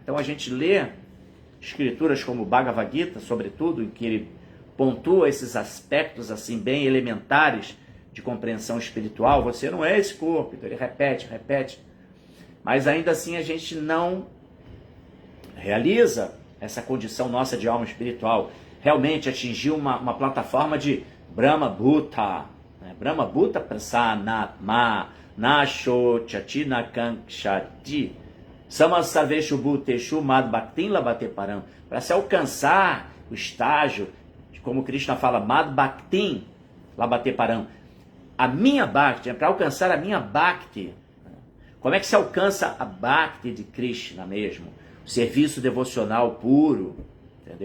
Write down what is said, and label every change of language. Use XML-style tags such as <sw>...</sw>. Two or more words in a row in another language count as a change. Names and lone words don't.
<pt>Então a gente lê escrituras como o Bhagavad Gita, sobretudo, em que ele pontua esses aspectos assim bem elementares de compreensão espiritual. Você não é esse corpo, então ele repete. Mas ainda assim a gente não realiza essa condição nossa de alma espiritual. Realmente atingir uma plataforma de</pt> <sa>Brahma Bhuta,</sa> <pt>né?</pt> <sa>Brahma Bhuta Prasanatma Nasho Chatina Kankshati Samasaveshu Bhuteshu Mad Bhaktin Labate Param.</sa> <pt>Para se alcançar o estágio, como Krishna fala,</pt> <sa>Mad Bhaktin Labate Param,</sa> <pt>a minha Bhakti, para alcançar a minha Bhakti. Como é que se alcança a Bhakti de Krishna mesmo? O serviço devocional puro, entendeu?</pt>